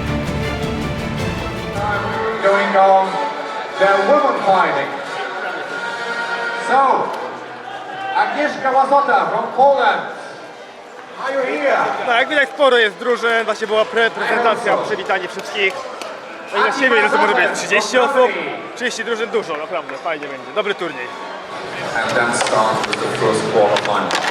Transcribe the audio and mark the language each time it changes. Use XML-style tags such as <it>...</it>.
<en>Going on the women fighting. So, Agnieszka Łazota from Poland. Are you here?</en> <pl>No jak widać sporo jest drużyn, właśnie była prezentacja, przywitanie wszystkich. No i na siebie ile to może być? 30 osób? 30 drużyn dużo, naprawdę, fajnie będzie. Dobry turniej.</pl> <en>And then start with the first quarter final.</en>